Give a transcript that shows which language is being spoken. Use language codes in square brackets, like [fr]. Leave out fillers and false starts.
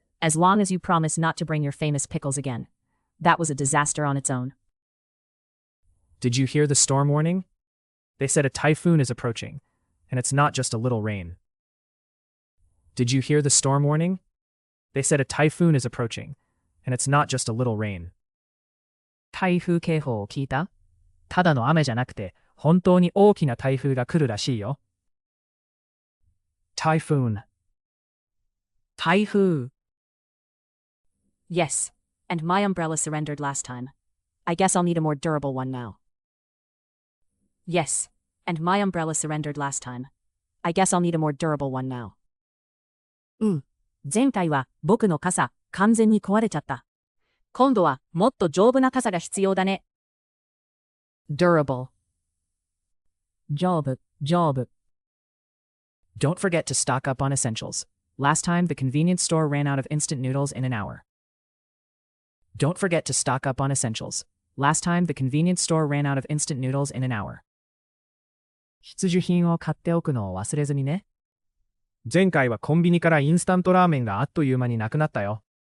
[en] As long as you promise not to bring your famous pickles again. That was a disaster on its own. Did you hear the storm warning? They said a typhoon is approaching, and it's not just a little rain. Did you hear the storm warning? They said a typhoon is approaching, and it's not just a little rain. [ja] 台風警報を聞いた？ただの雨じゃなくて、本当に大きな台風が来るらしいよ。 [en] Typhoon. 台風。 Yes, and my umbrella surrendered last time. I guess I'll need a more durable one now. Yes, and my umbrella surrendered last time. I guess I'll need a more durable one now. [ja] 前回は僕の傘、完全に壊れちゃった。今度はもっと丈夫な傘が必要だね。 [en] durable. 丈夫。 Don't forget to stock up on essentials. Last time, the convenience store ran out of instant noodles in an hour. Don't forget to stock up on essentials. Last time, the convenience store ran out of instant noodles in an hour. [ja] 必需品を買っておくのを忘れずにね。前回はコンビニからインスタントラーメンがあっという間になくなったよ。